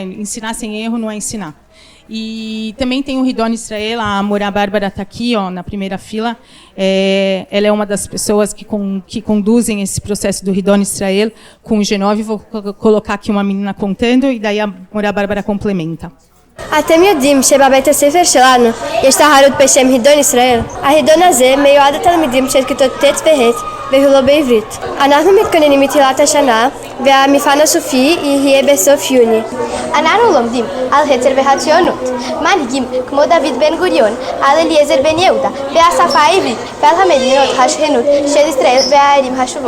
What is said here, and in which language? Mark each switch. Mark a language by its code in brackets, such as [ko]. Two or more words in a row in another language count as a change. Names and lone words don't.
[pt] Ensinar sem erro não é ensinar. E também tem o Hidon Israel, a Morá Bárbara está aqui, ó, na primeira fila. Ela é uma das pessoas que conduzem esse processo do Hidon Israel com o G9. Vou colocar aqui uma menina contando e daí a Morá Bárbara complementa. [he] אתם יודעים שבבית הספר שלנו יש תחרות בשם הידון ישראל. ההידון הזה מיועד לתלמידים של כיתות ט' וה' והוא לא בעברית. אנחנו מתכוננים מתחילת השנה והמבחן הסופי יהיה בסוף יוני. אנחנו לומדים על הרצל והציונות, מנהיגים כמו דוד בן גוריון, על אליעזר בן יהודה והשפה העברית ועל המדינות השכנות של ישראל והערים השוות.